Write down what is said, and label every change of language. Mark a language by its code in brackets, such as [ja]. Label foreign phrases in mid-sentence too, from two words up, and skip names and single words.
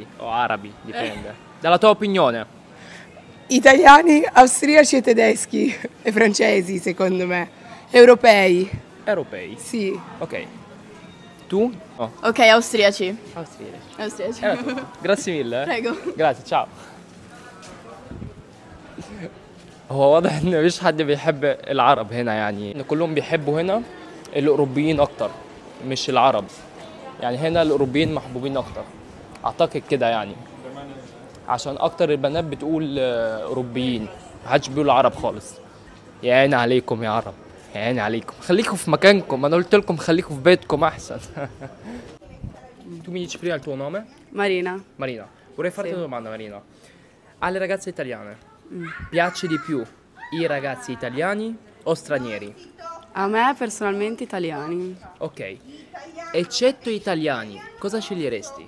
[it] O arabi, dipende. Dalla tua opinione. Italiani, austriaci e tedeschi e francesi, secondo me. Europei. Europei? Sì. Ok. Tu? Oh. Ok, austriaci. Austriaci. Grazie mille. Prego. Grazie، ciao. [ar] هو واضح ان مفيش حد بيحب العرب هنا، يعني ان كلهم بيحبوا هنا الاوروبيين اكتر مش العرب. يعني هنا الاوروبيين محبوبين اكتر اعتقد كده، يعني عشان اكتر البنات بتقول اوروبيين، محدش بيقول عرب خالص. يا عيني عليكم يا عرب، يا عيني عليكم. خليكم في مكانكم، انا قلت لكم خليكم في بيتكم احسن. [it] Tu mi dici prima il tuo nome? Marina. Marina, vorrei farti una domanda, Marina. Alle ragazze italiane piace di più i ragazzi italiani o stranieri? A me personalmente italiani. Ok, eccetto italiani, cosa sceglieresti?